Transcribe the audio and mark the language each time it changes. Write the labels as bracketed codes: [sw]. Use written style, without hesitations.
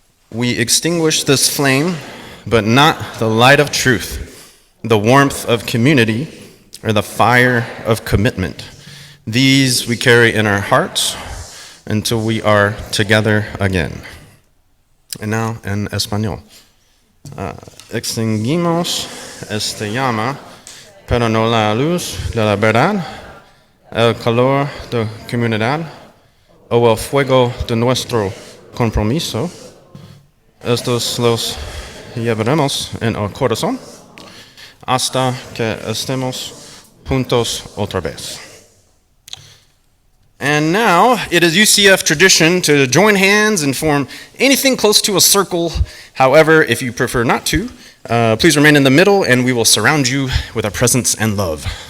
[en] We extinguish this flame, but not the light of truth, the warmth of community, or the fire of commitment. These we carry in our hearts until we are together again. And now [es] en español. Extinguimos esta llama, pero no la luz de la verdad, el calor de comunidad o el fuego de nuestro compromiso. Estos los llevaremos en el corazón hasta que estemos juntos otra vez. [en] And now it is UCF tradition to join hands and form anything close to a circle. However, if you prefer not to, please remain in the middle and we will surround you with our presence and love.